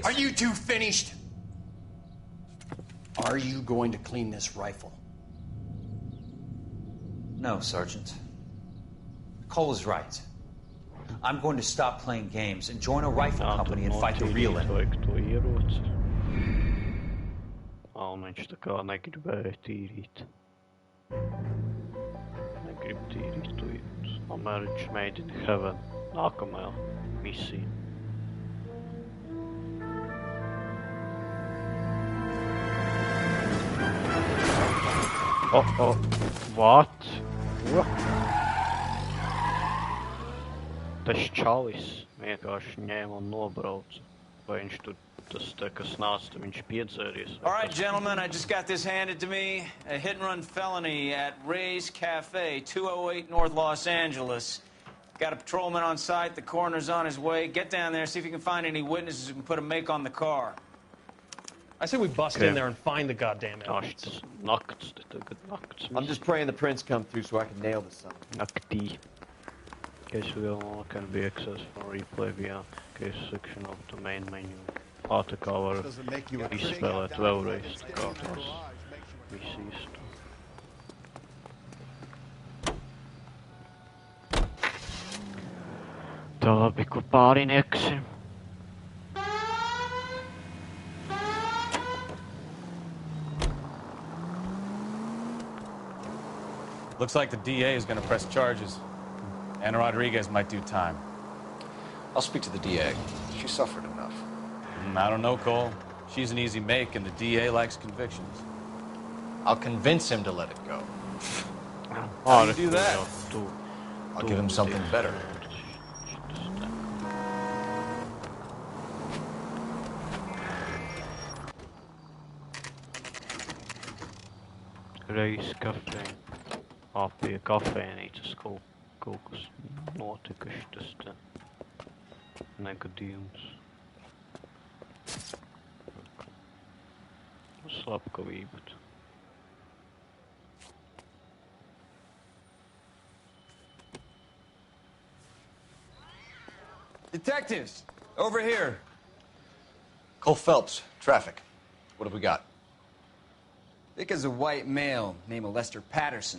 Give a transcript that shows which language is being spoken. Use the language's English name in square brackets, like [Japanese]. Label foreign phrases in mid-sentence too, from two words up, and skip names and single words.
[English] Are you two finished? Are you going to clean this rifle? No, Sergeant. Cole is right. I'm going to stop playing games and join a rifle company and fight the real enemy. [Latvian] Un viņš tā kā negribēja tīrīt. Negrib tīrīt to ieroci. [English] A marriage made in heaven. [Latvian] Nākamajā misija. [English] Oh, what? [Latvian] Tas čalis vienkārši ņēma un nobrauca. Vai viņš tur tas te, kas nāca, viņš piedzēries. [English] All right, gentlemen, I just got this handed to me. A hit-and-run felony at Ray's Cafe, 208 North Los Angeles. Got a patrolman on site. The coroner's on his way. Get down there, see if you can find any witnesses who can put a make on the car. I say we bust in there and find the goddamn evidence. I'm just praying the prints come through so I can nail this son. [Latvian] Naktī. [English] Case will can be accessed from replay via case section of the main menu. [Latvian] Tā kā var izspēlēt vēlreiz, tā kā tās visīs. Tā labi, kur pārinieks ir. [English] Looks like the DA is going to press charges. Anna Rodriguez might do time. I'll speak to the DA. She suffered enough. I don't know, Cole. She's an easy make, and the DA likes convictions. I'll convince him to let it go. How do you do that? I'll give him something better. [Latvian] Reiz kafē. Pie kafēnīcas kaut kas notika šitas te negadījums. Slepkavība. [English] Detectives, over here. Cole Phelps, traffic. What have we got? Vic is a white male named Lester Patterson.